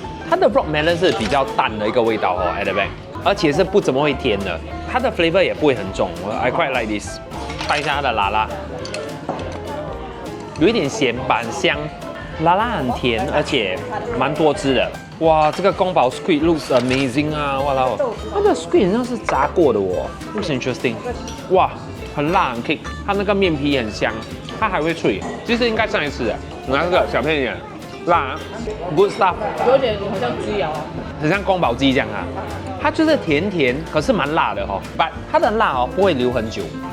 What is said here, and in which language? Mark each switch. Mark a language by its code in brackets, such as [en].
[zh] 它的 rock melon 是比较淡的一个味道at the back， 而且是不怎么会甜的，它的 flavor 也不会很重。 [en] I quite like this。 [zh] 看一下它的拉拉，有一点咸板香，拉拉很甜，而且蛮多汁的。哇，这个宫保 squid [en] looks amazing [zh] 啊！哇啦，它的 squid 好像是炸过的 [en] looks interesting。 [zh] 哇，很辣很 kick， 它那个面皮很香，它还会脆，其实应该上一次的。拿这个小片一点。辣 ， [en] good stuff， [zh] 有点好像鸡腰，很像宫保鸡这样啊。它就是甜甜，可是蛮辣的但它的辣不会留很久。